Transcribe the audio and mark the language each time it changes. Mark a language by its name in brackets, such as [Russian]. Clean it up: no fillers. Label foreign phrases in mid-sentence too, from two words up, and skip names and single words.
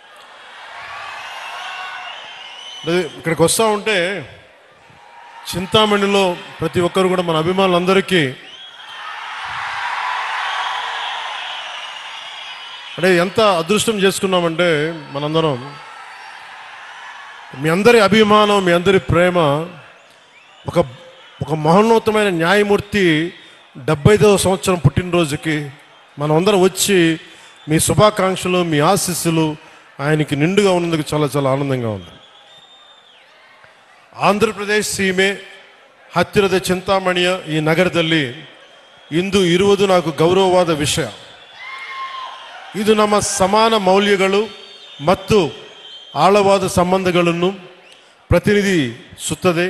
[Telugu] ಚಿಂತಾಮಣಿಯು ఇక్కడికి వస్తూ ఉంటే చింతామణిలో ప్రతి ఒక్కరు కూడా మన అభిమానులందరికీ అంటే ఎంత అదృష్టం చేసుకున్నామంటే మనందరం మీ అందరి అభిమానం, మీ అందరి ప్రేమ, ఒక మహోన్నతమైన న్యాయమూర్తి 75వ సంవత్సరం పుట్టినరోజుకి మనం అందరం వచ్చి మీ శుభాకాంక్షలు, మీ ఆశీస్సులు ఆయనకి నిండుగా ఉన్నందుకు చాలా చాలా ಆನಂದಂగా ఉంది. [Kannada] ಆಂಧ್ರಪ್ರದೇಶ ಸೀಮೆ ಹತ್ತಿರದ ಚಿಂತಾಮಣಿಯ ಈ ನಗರದಲ್ಲಿ ಇಂದು ಇರುವುದು నాకు ಗೌರವವಾದ ವಿಷಯ. ಇದು ನಮ್ಮ ಸಮಾನ ಮೌಲ್ಯಗಳು ಮತ್ತು ಆಳವಾದ ಸಂಬಂಧಗಳನ್ನು ಪ್ರತಿನಿಧಿಸುತ್ತದೆ.